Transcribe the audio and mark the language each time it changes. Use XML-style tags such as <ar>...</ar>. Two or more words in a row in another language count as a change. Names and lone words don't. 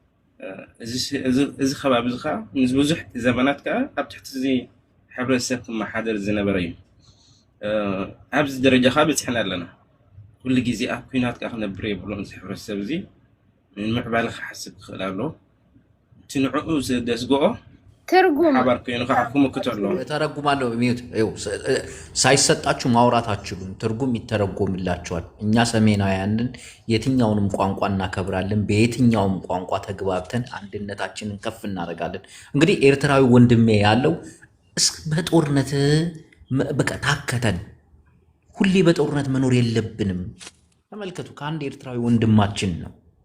<ti>እዚ ከባቢ እዚ ከዓ ብዙሕ ዘመናት ከዓ ኣብ ትሕቲ እዚ ሕብረተሰብ ክመሓደር ዝነበረ እዩ ኣብዚ ደረጃ ከዓ በፂሕና ኣለና ኩሉ ግዜ ኣብ ኩናት ከዓ ክነብር የብሎን እዚ ሕብረተሰብ እዚ ንምዕባለ ክሓስብ ክኽእል ኣለዎ ትንዕኡ ደስጎኦ ትርጉም ሓባር ኮይኑ ከሓኩም ክትሎ</ti> <am>ተረጉማለሁ ሚዩት ሳይሰጣችሁ ማውራት አትችሉም ትርጉም ይተረጎምላችኋል እኛ ሰሜናውያንን የትኛውንም ቋንቋ እናከብራለን በየትኛውም ቋንቋ ተግባብተን አንድነታችንን ከፍ እናደርጋለን እንግዲህ ኤርትራዊ ወንድሜ ያለው በጦርነት በቃ ታከተን ሁሌ በጦርነት መኖር የለብንም ተመልከቱ ከአንድ ኤርትራዊ ወንድማችን ነው</am>